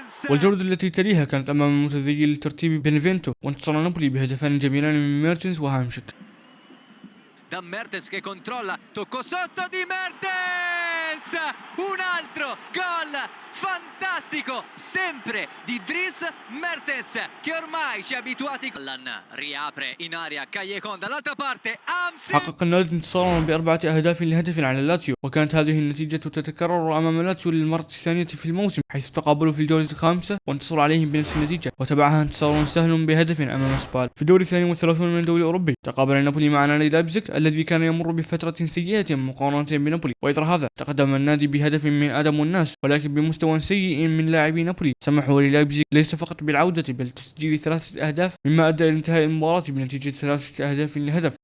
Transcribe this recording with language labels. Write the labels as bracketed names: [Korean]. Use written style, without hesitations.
[Arabic] والجولة التي تليها كانت أمام المتزيل الترتيبي بنفينتو وانتصر نابولي بهدفان جميلان من ميرتنز وهامشك. [Italian] Da Mertens che controlla, tocco sotto di Mertens, un altro gol fantastico sempre di Dries Mertens che ormai ci ha abituati. Allan riapre in aria Callejon dall'altra parte Amsi. [Arabic] حقق النادي انتصارا ب4 أهداف لهدف على لاتسيو وكانت هذه النتيجة تتكرر أمام لاتسيو للمرة الثانية في الموسم حيث تقابلوا في الجولة الخامسة وانتصروا عليهم بنفس النتيجة وتبعها انتصار سهل بهدف أمام سبال. في الدور 32 من الدوري الأوروبي تقابل نابولي مع نادي لايبزيج الذي كان يمر بفترة سيئة مقارنة بنابولي وإثر هذا تقدم النادي بهدف من آدم والناس ولكن بمستوى سيء من لاعبي نابولي سمحوا للايبزيج ليس فقط بالعودة بل تسجيل 3 أهداف مما أدى إلى انتهاء المباراة بنتيجة 3 أهداف للهدف.